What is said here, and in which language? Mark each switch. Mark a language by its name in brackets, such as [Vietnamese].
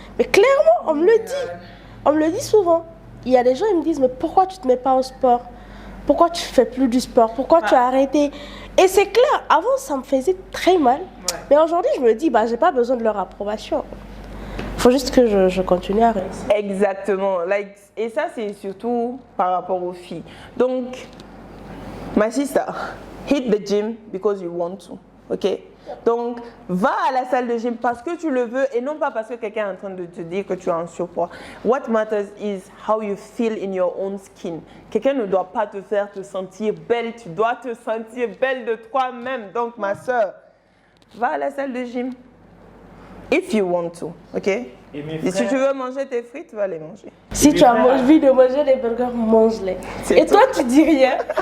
[French] Mais clairement, on me le dit. On me le dit souvent. Il y a des gens, ils me disent, mais pourquoi tu te mets pas au sport? Pourquoi tu fais plus du sport? Pourquoi tu as arrêté? Et c'est clair, avant, ça me faisait très mal. Ouais. Mais aujourd'hui, je me dis, bah, j'ai pas besoin de leur approbation. Il faut juste que je continue à réussir. Exactement. Et ça, c'est surtout par rapport aux filles. [English] Donc, my sister, hit the gym because you want to. OK? [French] Donc, va à la salle de gym parce que tu le veux et non pas parce que quelqu'un est en train de te dire que tu as un surpoids. [English] What matters is how you feel in your own skin. [French] Quelqu'un ne doit pas te faire te sentir belle, tu dois te sentir belle de toi-même. Donc, ma soeur, va à la salle de gym. [English] If you want to, ok? [French] Et si tu veux manger tes frites, va les manger. Si tu as envie de manger des burgers, mange-les. Et toi, tu dis rien.